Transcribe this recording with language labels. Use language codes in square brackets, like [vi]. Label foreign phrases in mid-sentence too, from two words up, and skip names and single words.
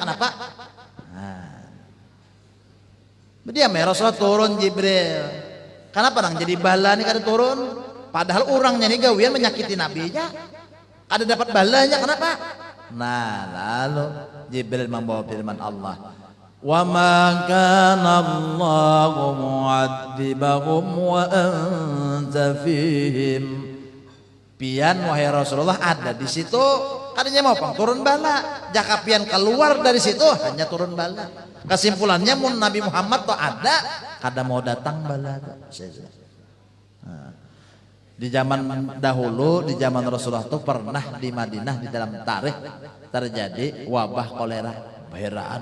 [bjn] Kenapa? Nah, dia Rasulullah turun Jibril. Kenapa nang jadi bala nih kada turun? Padahal orangnya nih gawian menyakiti Nabi nya. Kada dapat balanya kenapa? Nah, lalu Jibril membawa firman Allah. [ar] Wa ma kana Allahu mu'adzibahum wa anta fihim. [bjn] Pian wahai Rasulullah ada di situ. Kadanya mau pang turun bala. Jaka pian keluar dari situ hanya turun bala. Kesimpulannya mun Nabi Muhammad tuh ada, kada mau datang bala. Nah, di zaman dahulu, di zaman Rasulullah tuh pernah di Madinah di dalam tarikh terjadi wabah kolera, baheraan.